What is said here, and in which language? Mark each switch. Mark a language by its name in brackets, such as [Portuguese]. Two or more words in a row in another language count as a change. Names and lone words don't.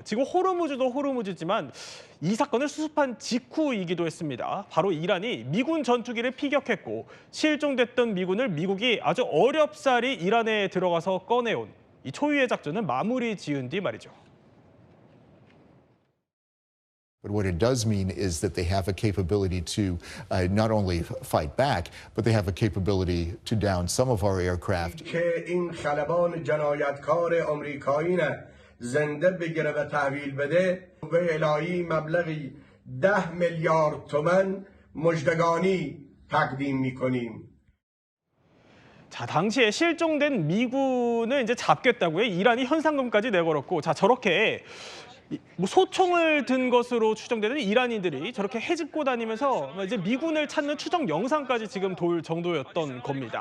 [Korean] 지금 호르무즈도 호르무즈지만 이 사건을 수습한 직후이기도 했습니다. 바로 이란이 미군 전투기를 피격했고 실종됐던 미군을 미국이 아주 어렵사리 이란에 들어가서 꺼내온 이 초유의 작전은 마무리 지은 뒤 말이죠. [English] But what it does mean is that they have a capability to not only fight back, but they have a capability to down some of our aircraft. [Persian] که این خلبان جنایتکار آمریکایی نه زنده بگیره و تحویل بده و الهی مبلغی 10 میلیارد تومان مژدگانی تقدیم میکنیم. [Korean] 자, 당시에 실종된 미군을 이제 잡겠다고요. 이란이 현상금까지 내걸었고, 자, 저렇게 뭐 소총을 든 것으로 추정되는 이란인들이 저렇게 헤집고 다니면서 이제 미군을 찾는 추적 영상까지 지금 돌 정도였던 겁니다.